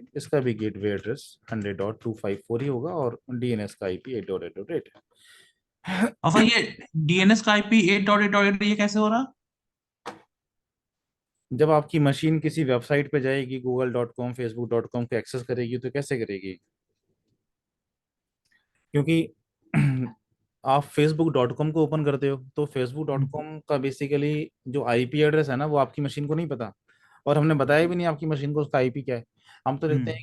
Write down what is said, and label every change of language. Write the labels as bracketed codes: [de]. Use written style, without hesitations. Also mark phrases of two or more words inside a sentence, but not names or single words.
[hi] इसका भी [en] gateway address [hi] 100.254 ही होगा, और DNS का IP 8.8.8 है। और फिर ये डीएनएस का आईपी 8.8.8 ये कैसे हो रहा? जब आपकी मशीन किसी वेबसाइट पे जाएगी, google.com, facebook.com को एक्सेस करेगी, तो कैसे करेगी, क्योंकि आप facebook.com को ओपन करते हो तो facebook.com का बेसिकली जो [en] IP address [hi] है ना वो आपकी मशीन को नहीं पता, और हमने बताया भी नहीं आपकी मशीन को उसका आईपी क्या है। हम तो लिखते